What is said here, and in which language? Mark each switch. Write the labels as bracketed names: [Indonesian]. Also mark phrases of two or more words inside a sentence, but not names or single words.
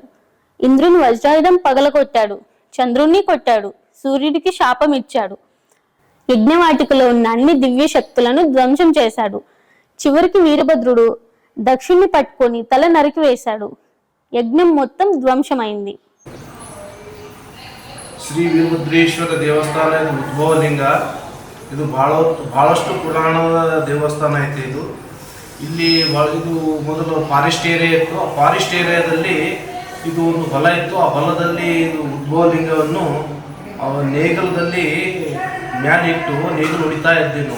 [Telugu] ఇంద్రుని వజ్రాయుధం పగలగొట్టాడు. చంద్రుణ్ణి కొట్టాడు. సూర్యుడికి శాపం ఇచ్చాడు. యజ్ఞవాటికలో ఉన్న అన్ని దివ్య శక్తులను ధ్వంసం చేశాడు. చివరికి వీరభద్రుడు దక్షుణ్ణి పట్టుకొని తల నరికివేశాడు. యజ్ఞం మొత్తం ధ్వంసమైంది. [Kannada] ಶ್ರೀ ವೀರಭದ್ರೇಶ್ವರ ದೇವಸ್ಥಾನ ಇದು ಉದ್ಭವಲಿಂಗ. ಇದು ಭಾಳಷ್ಟು ಪುರಾಣದ ದೇವಸ್ಥಾನ ಐತೆ. ಇಲ್ಲಿ ಇದು ಮೊದಲು ಫಾರೆಸ್ಟ್ ಏರಿಯಾ ಇತ್ತು. ಆ ಫಾರೆಸ್ಟ್ ಏರಿಯಾದಲ್ಲಿ ಇದು ಒಂದು ಹೊಲ ಇತ್ತು. ಆ ಹೊಲದಲ್ಲಿ ಇದು ಉದ್ಭವಲಿಂಗವನ್ನು ನೇಗಲದಲ್ಲಿ ಮ್ಯಾಲಿಟ್ಟು ನೇಗಲು ಹೊಡಿತಾ ಇದ್ದೇನು.